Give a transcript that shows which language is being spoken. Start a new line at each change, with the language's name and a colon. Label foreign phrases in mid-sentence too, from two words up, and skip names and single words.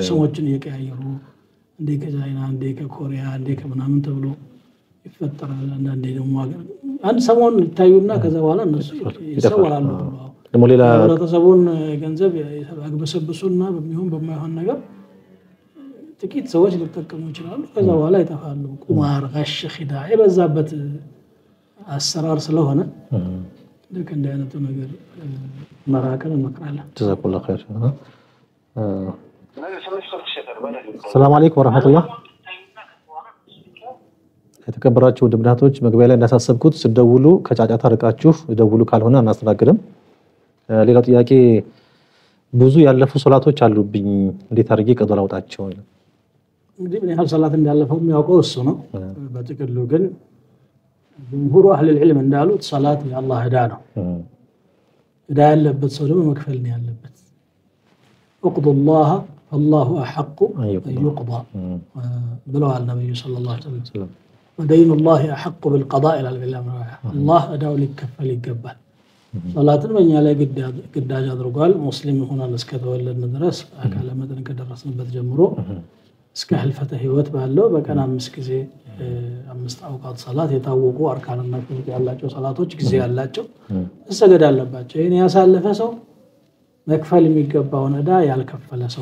Amharic: ስሞችን እየቀያየሩ እንደ ከቻይና እንደ ከኮሪያ እንደ ከምናምን ተብሎ ይፈጠራል አንዳንዴ ደግሞ አንድ ሰሞን ይታዩና ከዛ በኋላ እነሱ ይሰወራሉ ደግሞ ሌላ ተሰቦን ገንዘብ ያግበሰብሱና በሚሆን በማይሆን ነገር ጥቂት ሰዎች ሊጠቀሙ ይችላሉ ከዛ በኋላ ይጠፋሉ ቁማር
Arabic: غش خداع
Amharic: የበዛበት አሰራር ስለሆነ ልክ እንደ አይነቱ ነገር መራቀል እንመክራለን
Arabic: جزاك الله خير السلام عليكم ورحمة الله
Amharic: የተከበራችሁ ድምዳቶች መግቢያ ላይ እንዳሳሰብኩት ሲደውሉ ከጫጫታ ርቃችሁ ደውሉ ካልሆነ አናስተናግድም ሌላው ጥያቄ ብዙ ያለፉ ሶላቶች አሉብኝ እንዴት አድርጌ ቀዶ ላውጣቸው እንግዲህ ምን ያህል ሶላት እንዳለፈው የሚያውቀው እሱ ነው በጥቅሉ ግን
Arabic: جمهور أهل العلم
Amharic: እንዳሉት ሶላት የአላህ ዕዳ ነው ዕዳ ያለበት ሰው ደግሞ መክፈል ነው ያለበት
Arabic: اقضوا الله فالله احق ان يقضى
Amharic: ብለዋል ነብዩ
Arabic: صلى الله عليه وسلم ودين الله احق بالقضاء الى بالله الله
Amharic: ዕዳው ሊከፈል ይገባል ሶላትን በእኛ ላይ ግዳጅ አድርጓል ሙስሊም ሆነን እስከተወለድን ድረስ አካለ መጠን ከደረስንበት ጀምሮ እስከ ህልፈተ ህይወት ባለው በቀን 5 ጊዜ 5 አውቃት ሶላት የታወቁ አርካንና ፍርድ ያላቸው ሶላቶች ጊዜ ያላቸው መሰገድ አለባቸው ይሄን ያሳለፈ ሰው መክፈል የሚገባውን ዕዳ ያልከፈለ ሰው